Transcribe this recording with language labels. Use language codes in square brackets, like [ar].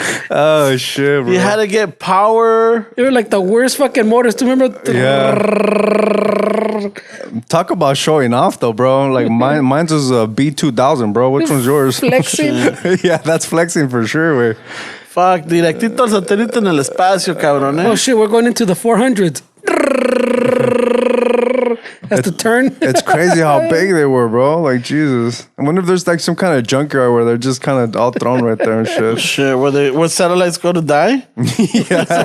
[en] Oh, shit, bro. You had to get power. They were like the worst fucking motors. Do you remember? Yeah. Talk about showing off, though, bro. Like, mine's was a B2000, bro. Which one's yours? Flexing. Yeah, that's flexing for sure, güey. [es] Fuck, directito al satélite en el espacio, cabrón, [en] Oh, shit, we're going into the 400s. That's the turn. It's crazy how big they were, bro. Like, Jesus. I wonder if there's like some kind of junkyard where they're just kind of all thrown right there and shit. Shit, where satellites go to die? Yeah.